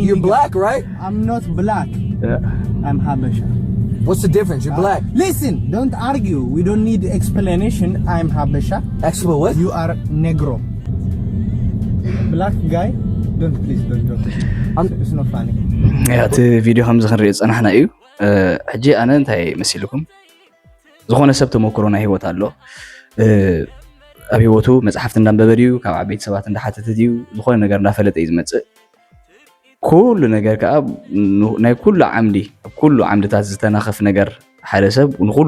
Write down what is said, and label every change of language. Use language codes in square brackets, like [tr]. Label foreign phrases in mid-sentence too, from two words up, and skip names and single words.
[en] You're black, right? I'm not black. I'm Habesha. What's the difference? You're black. Listen, don't argue. We don't need explanation. I'm Habesha. Explain what? You are Negro. Black guy, please don't joke with me. It's not funny. [ti] ያቲ ቪድዮ ከም ዝኽንሪኦ ፀናሕና እዩ ሕጂ ኣነ እንታይ መሲልኩም ዝኾነ ሰብ ተመክሮ ናይ ሂወት ኣሎ ኣብ ሂወቱ መፅሓፍቲ እንዳንበበ ድዩ ካብ ዓበይቲ ሰባት እንዳሓተተ ድዩ ዝኾነ ነገር እንዳፈለጠ እዩ ዝመፅእ ኩሉ ነገር ከዓ ናይ ኩሉ ዓምድታት ዝተናኸፍ ነገር ሓደ ሰብ ንኩሉ